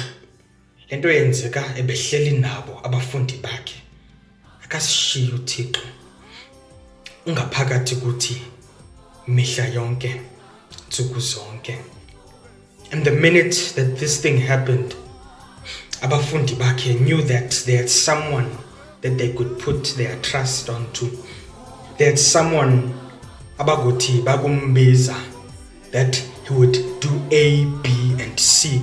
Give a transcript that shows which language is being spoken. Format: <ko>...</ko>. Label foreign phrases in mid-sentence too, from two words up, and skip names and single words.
<xh>Le nto yenzeka ebehleli nabo abafundi bakhe. Akasishiyi uThixo. Ungaphakathi kuthi mihla yonke, ntsuku zonke.</xh> <en>And the minute that this thing happened,</en> <xh>abafundi bakhe</xh> <en>knew that they had someone that they could put their trust onto. They had someone</en> <xh>abaguthi bakumbiza,</xh> <en>that he would do A, B, and C.</en>